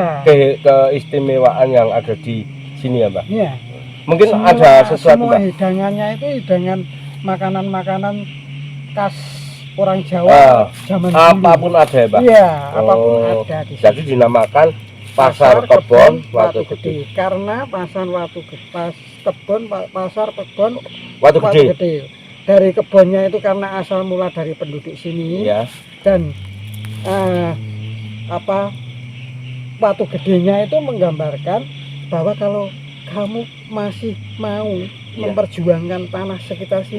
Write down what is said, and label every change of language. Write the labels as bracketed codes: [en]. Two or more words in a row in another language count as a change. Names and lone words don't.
[id] Keistimewaan yang ada di sini ya, Pak. Iya. Mungkin ada sesuatu, semua Pak. hidangannya itu hidangan makanan-makanan khas orang Jawa zaman dulu. Apapun ada ya, Pak. Iya, apapun Oh, ada di sini. Jadi dinamakan pasar kebun Watu Gede. Karena pasar Watu Gede, pasar kebun Watu Watu Gede. Gede. Dari kebunnya itu karena asal mula dari penduduk sini, Ya. dan Watu Gedenya itu menggambarkan bahwa kalau kamu masih mau Iya. memperjuangkan tanah sekitar sini,